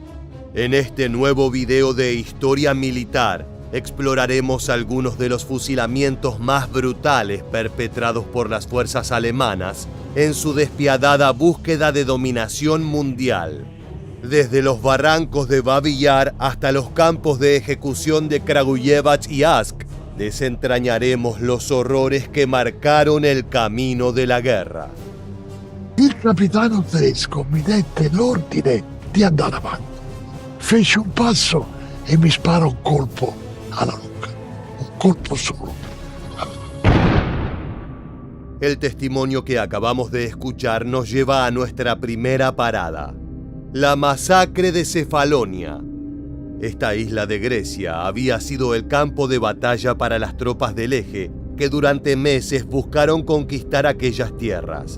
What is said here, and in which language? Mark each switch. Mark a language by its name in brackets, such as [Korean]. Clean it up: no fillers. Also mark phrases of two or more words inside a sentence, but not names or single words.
[Spanish] En este nuevo video de historia militar, exploraremos algunos de los fusilamientos más brutales perpetrados por las fuerzas alemanas en su despiadada búsqueda de dominación mundial. Desde los barrancos de Babi Yar hasta los campos de ejecución de Kragujevac y Ask, desentrañaremos los horrores que marcaron el camino de la guerra. [Italian] Il capitano tedesco mi dette l'ordine di andare avanti. Fece un passo e mi sparò un colpo alla nuca. Un colpo solo. [Spanish] El testimonio que acabamos de escuchar nos lleva a nuestra primera parada, la masacre de Cefalonia. Esta isla de Grecia había sido el campo de batalla para las tropas del Eje, que durante meses buscaron conquistar aquellas tierras.